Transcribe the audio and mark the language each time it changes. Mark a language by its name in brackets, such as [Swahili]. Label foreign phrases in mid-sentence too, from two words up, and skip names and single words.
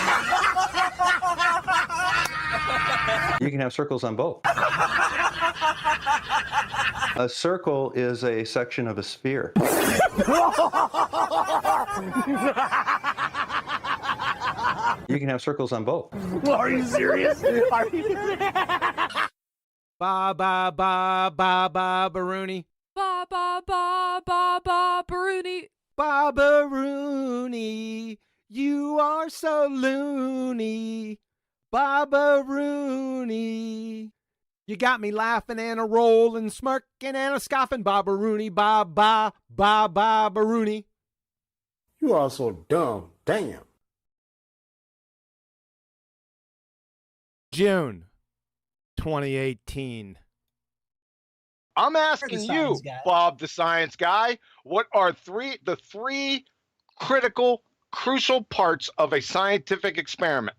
[English] You can have circles on both. A circle is a section of a sphere. You can have circles on both. Are you serious? Are you serious? Ba ba ba ba ba Baruni. Ba ba ba ba ba Baruni. Ba Baruni. You are so loony. Baba Rooney. You got me laughing and a rolling, smirking and a scoffing. Baba Rooney, ba ba ba ba Rooney. You are so dumb. Damn. June 2018. I'm asking you, Bob the Science Guy, what are the three critical, crucial parts of a scientific experiment?